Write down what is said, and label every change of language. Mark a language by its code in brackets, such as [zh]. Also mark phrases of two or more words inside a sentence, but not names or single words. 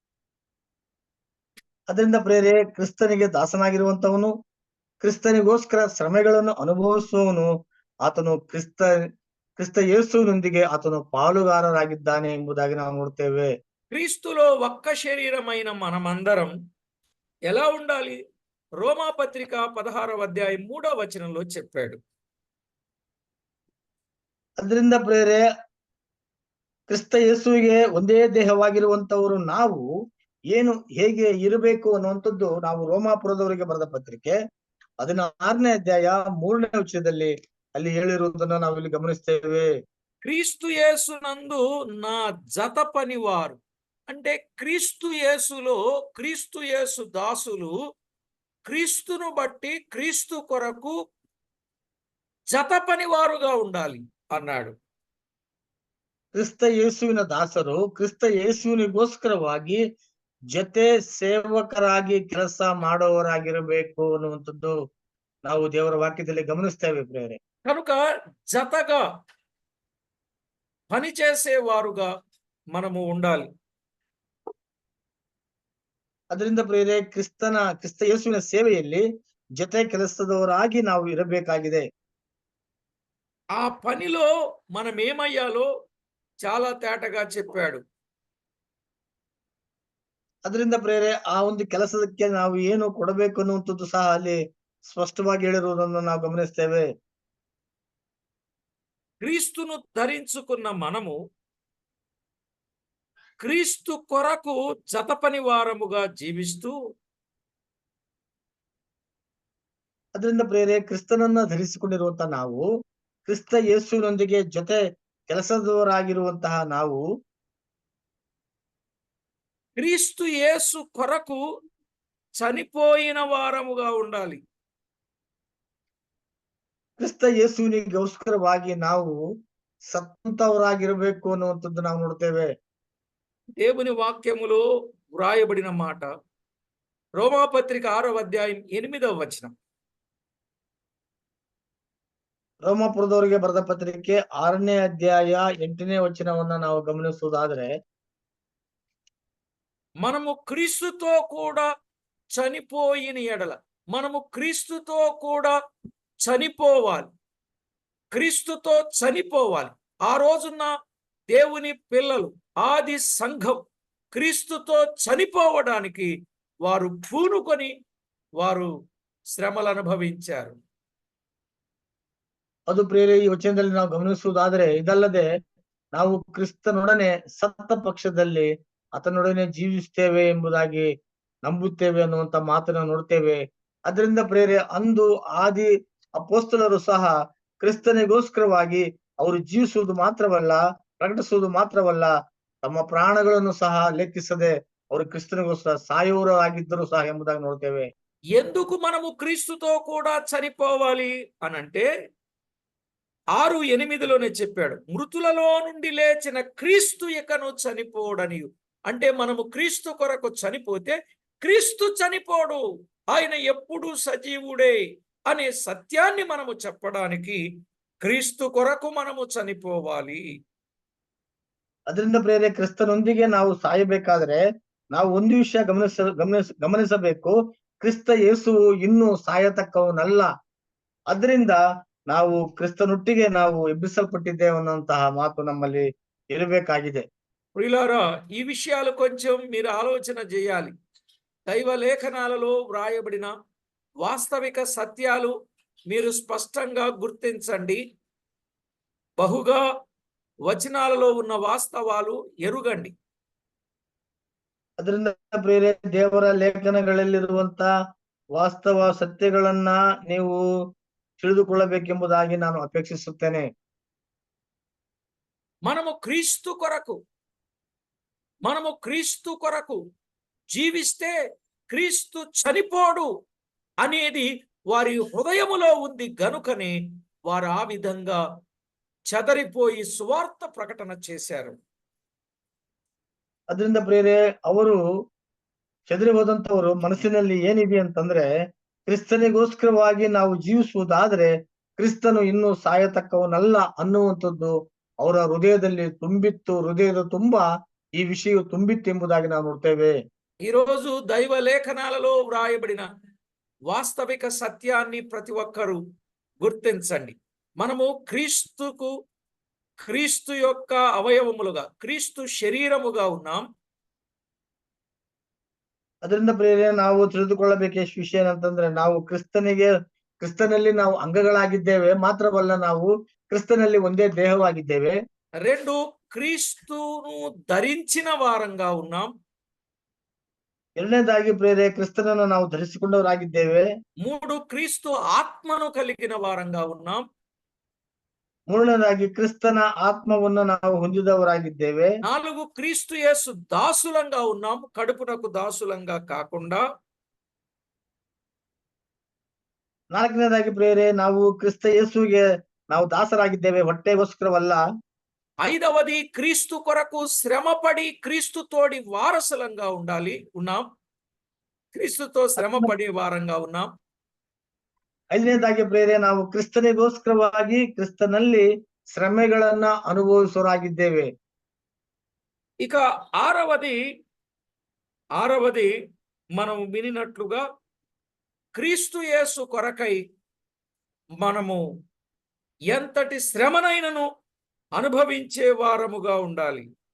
[kn] ಅದರಿಂದ ಪ್ರೇರೆ, ಕ್ರಿಸ್ತನಿಗೆ ದಾಸನಾಗಿರುವಂತವನು, ಕ್ರಿಸ್ತನಿಗೋಸ್ಕರ ಶ್ರಮೆಗಳನ್ನು ಅನುಭವಿಸುವವನು, ಆತನು ಕ್ರಿಸ್ತ ಯೇಸುವಿನೊಂದಿಗೆ ಆತನು ಪಾಲುಗಾರರಾಗಿದ್ದಾನೆ ಎಂಬುದಾಗಿ ನಾವು ನೋಡ್ತೇವೆ. [te] క్రీస్తులో ఒక్క శరీరమైన మనమందరం ఎలా ఉండాలి? రోమాపత్రిక 16వ అధ్యాయం 3వ వచనంలో చెప్పాడు. [kn] ಅದರಿಂದ ಪ್ರೇರೆ, ಕ್ರಿಸ್ತ ಯೇಸುವಿಗೆ ಒಂದೇ ದೇಹವಾಗಿರುವಂತವರು ನಾವು ಹೇಗೆ ಇರಬೇಕು ಅನ್ನುವಂಥದ್ದು ನಾವು ರೋಮಾಪುರದವರಿಗೆ ಬರೆದ ಪತ್ರಿಕೆ 16ನೇ ಅಧ್ಯಾಯ 3ನೇ ವಚನದಲ್ಲಿ ಅಲ್ಲಿ ಹೇಳಿರುವುದನ್ನು ನಾವು ಇಲ್ಲಿ ಗಮನಿಸ್ತೇವೆ. [te] క్రీస్తు యేసునందు నా జత పనివారు అంటే క్రీస్తు యేసులో క్రీస్తు యేసు దాసులు క్రీస్తును బట్టి క్రీస్తు కొరకు జత పనివారుగా ఉండాలి అన్నాడు. [kn] ಕ್ರಿಸ್ತ ಯೇಸುವಿನ ದಾಸರು ಕ್ರಿಸ್ತ ಯೇಸುವಿನಿಗೋಸ್ಕರವಾಗಿ ಜೊತೆ ಸೇವಕರಾಗಿ ಕೆಲಸ ಮಾಡುವವರಾಗಿರಬೇಕು ಅನ್ನುವಂಥದ್ದು ನಾವು ದೇವರ ವಾಕ್ಯದಲ್ಲಿ ಗಮನಿಸ್ತೇವೆ ಪ್ರಿಯರೇ. [te] కనుక జతగా పనిచేసేవారుగా మనము ఉండాలి. [kn] ಅದರಿಂದ ಪ್ರಿಯರೇ ಕ್ರಿಸ್ತ ಯೇಸುವಿನ ಸೇವೆಯಲ್ಲಿ ಜೊತೆ ಕೆಲಸದವರಾಗಿ ನಾವು ಇರಬೇಕಾಗಿದೆ. [te] ఆ పనిలో మనం ఏమయ్యాలో చాలా తేటగా చెప్పాడు. [kn] ಅದರಿಂದ ಪ್ರಿಯರೇ ಆ ಒಂದು ಕೆಲಸಕ್ಕೆ ನಾವು ಏನು ಕೊಡಬೇಕು ಅನ್ನುವಂಥದ್ದು ಸಹ ಅಲ್ಲಿ ಸ್ಪಷ್ಟವಾಗಿ ಹೇಳಿರುವುದನ್ನು ನಾವು ಗಮನಿಸ್ತೇವೆ. [te] క్రీస్తును ధరించుకున్న మనము క్రీస్తు కొరకు జతపని వారముగా జీవిస్తూ [kn] ಅದರಿಂದ ಪ್ರಿಯರೇ ಕ್ರಿಸ್ತನನ್ನ ಧರಿಸಿಕೊಂಡಿರುವಂತಹ ನಾವು ಕ್ರಿಸ್ತ ಯೇಸುವಿನೊಂದಿಗೆ ಜೊತೆ ಕೆಲಸದವರಾಗಿರುವಂತಹ ನಾವು [te] క్రీస్తు యేసు కొరకు చనిపోయిన వారముగా ఉండాలి. [kn] ಕ್ರಿಸ್ತ ಯೇಸುವಿನಿಗೋಸ್ಕರವಾಗಿ ನಾವು ಸತ್ತಂತವರಾಗಿರಬೇಕು ಅನ್ನುವಂಥದ್ದು ನಾವು ನೋಡ್ತೇವೆ. [te] దేవుని వాక్యములో వ్రాయబడిన మాట రోమాపత్రిక 6వ అధ్యాయం 8వ వచనం. [kn] ರೋಮಾಪುರದವರಿಗೆ ಬರೆದ ಪತ್ರಿಕೆ 6ನೇ ಅಧ್ಯಾಯ 8ನೇ ವಚನವನ್ನ ನಾವು ಗಮನಿಸುವುದಾದ್ರೆ, [te] మనము క్రీస్తుతో కూడా చనిపోయిన ఎడల మనము క్రీస్తుతో కూడా చనిపోవాలి. క్రీస్తుతో చనిపోవాలి. ఆ రోజున దేవుని పిల్లలు ఆది సంఘం క్రీస్తుతో చనిపోవడానికి వారు పూనుకొని వారు శ్రమలు అనుభవించారు. [kn] ಅದು ಪ್ರಿಯರೇ ಈ ವಚನದಲ್ಲಿ ನಾವು ಗಮನಿಸುವುದಾದ್ರೆ, ಇದಲ್ಲದೆ ನಾವು ಕ್ರಿಸ್ತನೊಡನೆ ಸತ್ತ ಪಕ್ಷದಲ್ಲಿ ಆತನೊಡನೆ ಜೀವಿಸ್ತೇವೆ ಎಂಬುದಾಗಿ ನಂಬುತ್ತೇವೆ ಅನ್ನುವಂತ ಮಾತನ್ನು ನೋಡ್ತೇವೆ. ಅದರಿಂದ ಪ್ರಿಯರೇ ಅಂದು ಆದಿ ಅಪೊಸ್ತಲರು ಸಹ ಕ್ರಿಸ್ತನಿಗೋಸ್ಕರವಾಗಿ ಅವರು ಜೀವಿಸುವುದು ಮಾತ್ರವಲ್ಲ, ಪ್ರಕಟಿಸುವುದು ಮಾತ್ರವಲ್ಲ, ತಮ್ಮ ಪ್ರಾಣಗಳನ್ನು ಸಹ ಲೆಕ್ಕಿಸದೆ ಅವರು ಕ್ರಿಸ್ತನಿಗೋಸ್ಕರ ಸಾಯುವವರಾಗಿದ್ದರು ಸಹ ಎಂಬುದಾಗಿ ನೋಡ್ತೇವೆ. [te] ఎందుకు మనము క్రీస్తుతో కూడా చనిపోవాలి అనంటే 6:8లోనే చెప్పాడు, మృతులలో నుండి లేచిన క్రీస్తు ఇకను చనిపోడనియు. అంటే మనము క్రీస్తు కొరకు చనిపోతే క్రీస్తు చనిపోడు, ఆయన ఎప్పుడు సజీవుడే అనే సత్యాన్ని మనము చెప్పడానికి క్రీస్తు కొరకు మనము చనిపోవాలి. [kn] ಅದರಿಂದ ಪ್ರಿಯರೇ ಕ್ರಿಸ್ತನೊಂದಿಗೆ ನಾವು ಸಾಯಬೇಕಾದ್ರೆ ನಾವು ಒಂದು ವಿಷಯ ಗಮನಿಸಬೇಕು. ಕ್ರಿಸ್ತ ಯೇಸುವು ಇನ್ನೂ ಸಾಯತಕ್ಕವನಲ್ಲ. ಅದರಿಂದ ನಾವು ಕ್ರಿಸ್ತನೊಟ್ಟಿಗೆ ನಾವು ಎಬ್ಬಿಸಲ್ಪಟ್ಟಿದ್ದೇವೆ ಅನ್ನುವಂತಹ ಮಾತು ನಮ್ಮಲ್ಲಿ ಇರಬೇಕಾಗಿದೆ. [te] ప్రియులారా, ఈ విషయాలు కొంచెం మీరు ఆలోచన చేయాలి. దైవ లేఖనాలలో వ్రాయబడిన వాస్తవిక సత్యాలు మీరు స్పష్టంగా గుర్తించండి. బహుగా వచనాలలో ఉన్న వాస్తవాలు ఎరుగండి. [kn] ಅದರಿಂದ ಪ್ರಿಯರೇ ದೇವರ ಲೇಖನಗಳಲ್ಲಿರುವಂತ ವಾಸ್ತವ ಸತ್ಯಗಳನ್ನ ನೀವು ತಿಳಿದುಕೊಳ್ಳಬೇಕೆಂಬುದಾಗಿ ನಾನು ಅಪೇಕ್ಷಿಸುತ್ತೇನೆ. [te] మనము క్రీస్తు కొరకు జీవిస్తే క్రీస్తు చనిపోడు అనేది వారి హృదయములో ఉంది గనుకనే వారు ఆ విధంగా చెదరిపోయి సువార్త ప్రకటన చేశారు. [kn] ಅದರಿಂದ ಪ್ರಿಯರೇ ಅವರು ಚದರಿ ಹೋದಂತವರು ಮನಸ್ಸಿನಲ್ಲಿ ಏನಿದೆ ಅಂತಂದ್ರೆ, ಕ್ರಿಸ್ತನಿಗೋಸ್ಕರವಾಗಿ ನಾವು ಜೀವಿಸುವುದಾದ್ರೆ ಕ್ರಿಸ್ತನು ಇನ್ನೂ ಸಾಯತಕ್ಕವನಲ್ಲ ಅನ್ನುವಂಥದ್ದು ಅವರ ಹೃದಯದಲ್ಲಿ ತುಂಬಿತ್ತು. ಹೃದಯದ ತುಂಬಾ ಈ ವಿಷಯ ತುಂಬಿತ್ತು ಎಂಬುದಾಗಿ ನಾವು ನೋಡ್ತೇವೆ. [te] ఈరోజు దైవ లేఖనాలలో వ్రాయబడిన వాస్తవిక సత్యాన్ని ప్రతి ఒక్కరూ గుర్తించండి. మనము క్రీస్తు యొక్క అవయవములుగా, క్రీస్తు శరీరముగా ఉన్నాం. [kn] ಅದರಿಂದ ಪ್ರಿಯರೇ ನಾವು ತಿಳಿದುಕೊಳ್ಳಬೇಕ ವಿಷಯ ಏನಂತಂದ್ರೆ, ನಾವು ಕ್ರಿಸ್ತನಲ್ಲಿ ನಾವು ಅಂಗಗಳಾಗಿದ್ದೇವೆ ಮಾತ್ರವಲ್ಲ, ನಾವು ಕ್ರಿಸ್ತನಲ್ಲಿ ಒಂದೇ ದೇಹವಾಗಿದ್ದೇವೆ. [te] 2, క్రీస్తును ధరించిన వారంగా ఉన్నాం. [kn] ಎರಡನೇದಾಗಿ ಪ್ರಿಯರೇ ಕ್ರಿಸ್ತನನ್ನು ನಾವು ಧರಿಸಿಕೊಂಡವರಾಗಿದ್ದೇವೆ. [te] 3, క్రీస్తు ఆత్మను కలిగిన వారంగా ఉన్నాం. [kn] ಮೂರನೇದಾಗಿ ಕ್ರಿಸ್ತನ ಆತ್ಮವನ್ನು ನಾವು ಹೊಂದಿದವರಾಗಿದ್ದೇವೆ. [te] 4, క్రీస్తు యేసు దాసులంగా ఉన్నాం, కడుపునకు దాసులంగా కాకుండా. [kn] ನಾಲ್ಕನೇದಾಗಿ ಪ್ರಿಯರೇ ನಾವು ಕ್ರಿಸ್ತ ಯೇಸುವಿಗೆ ನಾವು ದಾಸರಾಗಿದ್ದೇವೆ, ಹೊಟ್ಟೆಗೋಸ್ಕರವಲ್ಲ. [te] ఐదవది క్రీస్తు కొరకు శ్రమపడి క్రీస్తుతోడి వారసులంగా ఉన్నాం. క్రీస్తుతో శ్రమ పడే వారంగా ఉన్నాం. [kn] ಐದನೇದಾಗಿ ಪ್ರೇರೆ ನಾವು ಕ್ರಿಸ್ತನಿಗೋಸ್ಕರವಾಗಿ ಕ್ರಿಸ್ತನಲ್ಲಿ ಶ್ರಮೆಗಳನ್ನ ಅನುಭವಿಸೋರಾಗಿದ್ದೇವೆ. [te] ఇక ఆరవది మనం వినినట్లుగా క్రీస్తు యేసు కొరకై మనము ఎంతటి శ్రమనైనను అనుభవించే వారముగా ఉండాలి.